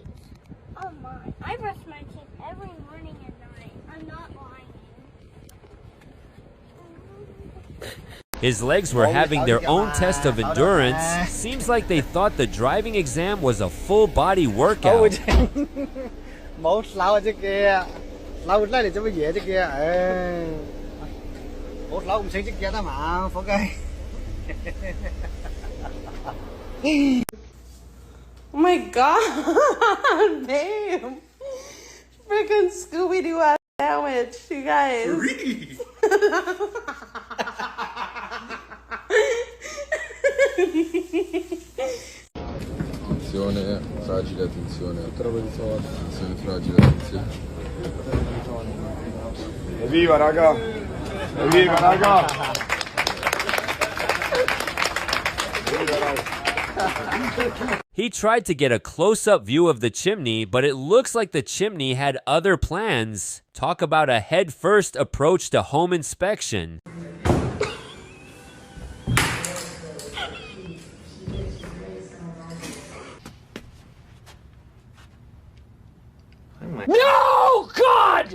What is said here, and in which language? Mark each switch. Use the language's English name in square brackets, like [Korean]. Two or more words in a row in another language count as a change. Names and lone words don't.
[English] Oh my. I brush my teeth every morning and night. I'm not lying. His legs were having their own test of endurance. Seems like they thought the driving exam was a full body workout. [Cantonese] 冇手隻嘅，扭嚟嚟做乜嘢隻嘅？唉，冇扭唔死隻嘅得嘛，伙計。 [English] Oh my God, babe. Freaking Scooby-Doo ass sandwich, you guys. [Italian] Attenzione, fragile, attenzione. Attenzione, fragile, attenzione. Evviva, raga! Evviva, raga! [English] He tried to get a close-up view of the chimney, but it looks like the chimney had other plans. Talk about a head-first approach to home inspection. No, God!